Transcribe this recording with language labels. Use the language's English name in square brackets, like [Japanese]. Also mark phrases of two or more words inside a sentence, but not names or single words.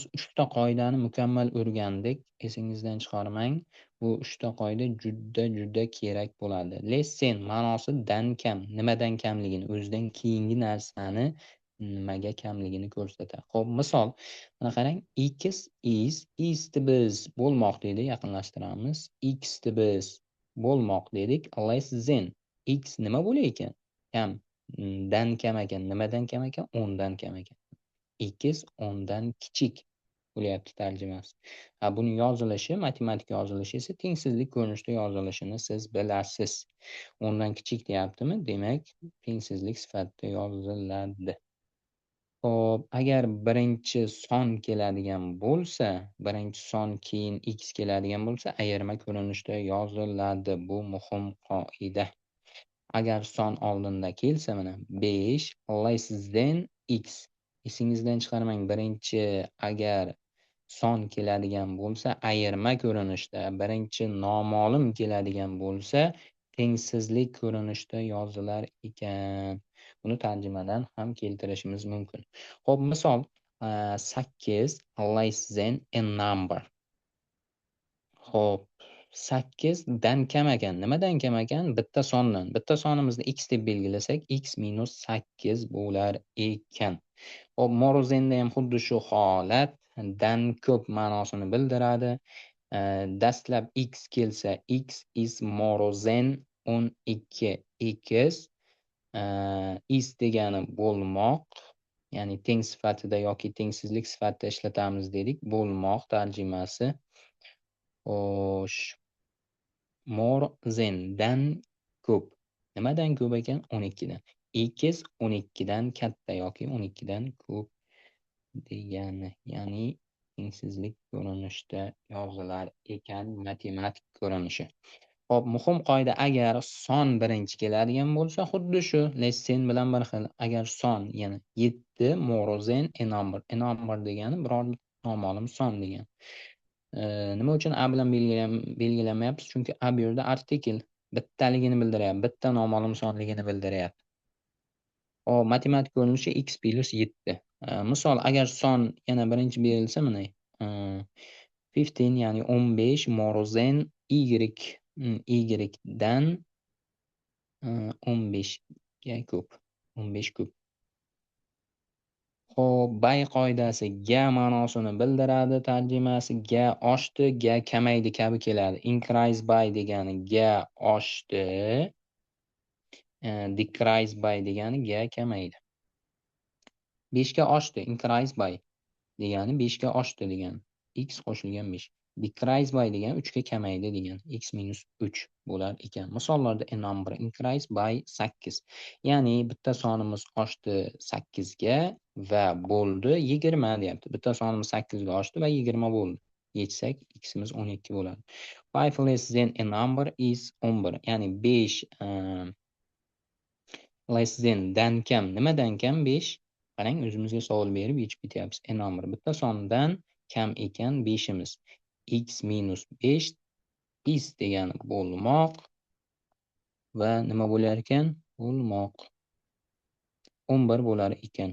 [Uzbek] 3 ta qoidani mukammal o'rgandik. Esingizdan chiqarmang. Bu 3 ta qoida juda kerak bo'ladi. Lessen ma'nosi dan kam, nimadan kamligini, o'zidan keyingi narsani nimaga kamligini ko'rsatadi. Xo'p, misol, mana qarang, is to biz bo'lmoq dedi, yaqinlashtiramiz. X to biz bo'lmoq dedik. [English] Less than x [Uzbek] nima bo'lar ekan? Kam. Dan kam ekan. Nimadan kam ekan? 10 dan kam ekan. X 10 dan kichik bo'lyapti tarjimasi. Buni yozilishi, matematik yozilishi esa tengsizlik ko'rinishida yozilishini siz bilasiz. 10 dan kichik deyaptimi? Demak, tengsizlik sifatida yoziladi. Xo'p, agar birinchi son keladigan bo'lsa, birinchi son keyin x keladigan bo'lsa, ayirma ko'rinishda yoziladi. Bu muhim qoida. Agar son oldinda kelsa, mana [English] 5 less than x. [Uzbek] Esingizdan chiqarmang, birinchi agar son keladigan bo'lsa, ayirma ko'rinishda, birinchi noma'lum keladigan bo'lsa, tengsizlik ko'rinishda yozilar ekan. Buni tarjimadan ham keltirishimiz mumkin. Xo'p, misol [English] 8 less than a number. [Uzbek] Xo'p, 8 dan kam ekan. Nimadan kam ekan? Bitta sondan. Bitta sonimizni x deb belgilasak, x minus 8 bo'lar ekan. Xo'p, [English] more than'da [Uzbek] ham xuddi shu holat, dan ko'p ma'nosini bildiradi. Dastlab x kelsa, [English] x is more than 12. X is [Uzbek] degani bo'lmoq, ya'ni teng sifatida yoki tengsizlik sifatida ishlatamiz dedik. Bo'lmoq tarjimasi. Xo'sh, [English] more than [Uzbek] dan ko'p. Nimadan ko'p ekan? 12 dan. X 12 dan katta yoki 12 dan ko'p degani, ya'ni tengsizlik ko'rinishda yozilar ekan, matematik ko'rinishi. Hop, muhim qoida, agar son birinchi keladigan bo'lsa, xuddi shu lessen bilan bir xil. Agar son, yana [English] 7 more than a number. A number [Uzbek] degani biror noma'lum son degan. Nima uchun a bilan belgilamayapmiz? Chunki a bu yerda artikel bittaligini bildiryapti, bitta noma'lum sonligini bildiryapti. Hop, matematik ko'rinishi x plus 7. Misol, agar son yana birinchi berilsa, mana 15, ya'ni [English] 15 more than y [Uzbek] dan 15 ga ko'p. 15 ko'p. Xo'p, bay qoidasi ga ma'nosini bildiradi, tarjimasi ga oshdi, ga kamaydi kabi keladi. [English] Increase by [Uzbek] degani ga oshdi, [English] decrease by [Uzbek] degani ga kamaydi. 5 ga oshdi, [English] increase by [Uzbek] degani 5 ga oshdi degani. X qo'shilgan 5. [English] Decrease by [Uzbek] degani 3 ga kamaydi degani. X minus 3 bo'lar ekan. [English] Misollarda a number increase by 8. [Uzbek] Ya'ni bitta sonimiz oshdi 8 ga va bo'ldi 20 deyapti. Bitta sonimiz 8 ga oshdi va 20 bo'ldi. [English] Yechsak x'imiz 12 bo'ladi. 5 less than a number is 11. [Uzbek] Ya'ni [English] 5 less than [Uzbek] dan kam. Nimadan kam? 5. Qarang, o'zimizga savol berib yechib ketyapmiz. [English] A number [Uzbek] bitta sondan kam ekan 5'imiz. [English] X minus 5 is [Uzbek] degani bo'lmoq va nima bo'lar ekan? Bo'lmoq. 11 bo'lar ekan.